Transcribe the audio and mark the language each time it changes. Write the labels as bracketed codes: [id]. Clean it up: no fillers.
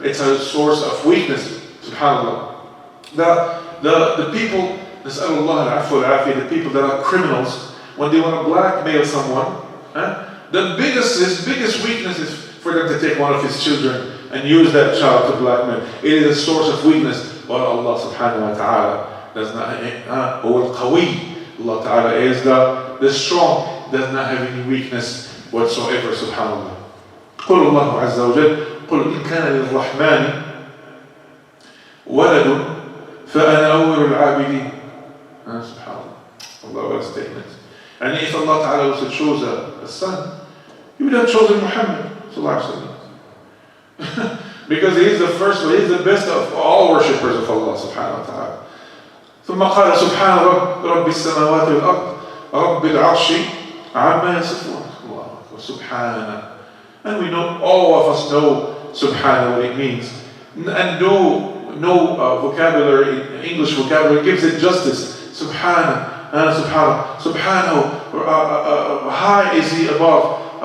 [en] It's a source of weakness. SubhanAllah. The people, the people that are criminals, when they want to blackmail someone, the biggest weakness is for them to take one of his children and use that child to blackmail. It is a source of weakness. But Allah subhanahu wa ta'ala does not have al-qawi. Allah ta'ala is the strong, does not have any weakness whatsoever, subhanAllah. [ar] قل الله عز وجل قل إن كان للرحمن ولد فأنا أول العابدين. [en] SubhanAllah. Allah, what a statement. And if Allah ta'ala was to choose a son, He would have chosen Muhammad sallallahu alaihi wasallam. Because he is the first, he is the best of all worshippers of Allah subhanahu wa ta'ala. [ar] ثم قال سبحان رب السماوات والأرض رب العرش عما يصفون. الله أكبر. سبحانه. [en] And we know, all of us know Subhana, what it means. And no vocabulary, English vocabulary gives it justice. Subhana, Subhanahu, high is He above.